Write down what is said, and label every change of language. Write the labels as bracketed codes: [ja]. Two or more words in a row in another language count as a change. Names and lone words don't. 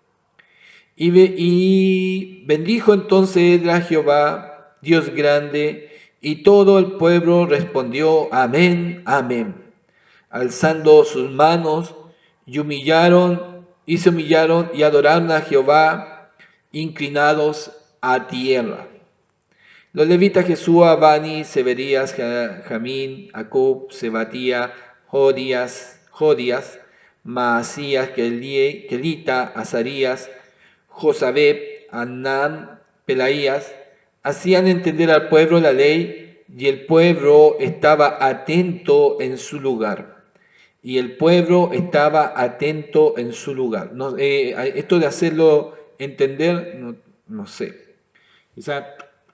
[es] Y bendijo entonces Esdras Jehová, Dios grande, y todo el pueblo respondió, amén, amén, alzando sus manos, se humillaron y adoraron a Jehová, inclinados a tierra. Los levitas Jesúa, Bani, Severías, Jamín, Acub, Sebatía, Jodías, Maasías, Kelita, Azarías, Josabeb, Anán, Pelaías, hacían entender al pueblo la ley, y el pueblo estaba atento en su lugar. Y el pueblo estaba atento en su lugar. No, esto de hacerlo entender, no sé.